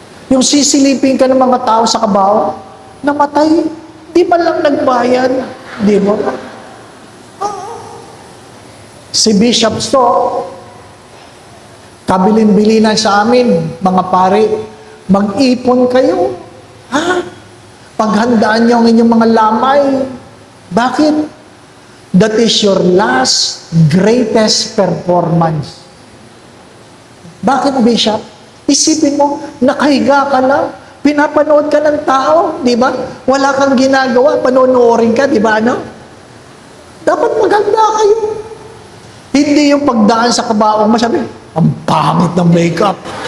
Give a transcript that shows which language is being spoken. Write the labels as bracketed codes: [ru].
[tl] Yung sisilipin ka ng mga tao sa kabaw, namatay, di man lang nagbayad. Di mo lang. Si Bishop Stock, kabilin-bilinan sa amin, mga pare, mag-ipon kayo. Ha? Paghandaan niyo ang inyong mga lamay. Bakit? [en] That is your last greatest performance. [tl] Bakit, Bishop? Isipin mo, nakahiga ka lang, pinapanood ka ng tao, di ba? Wala kang ginagawa, panonoorin ka, di ba, ano? Dapat maganda kayo. Hindi yung pagdaan sa kabaong masabi, ang pangit ng makeup.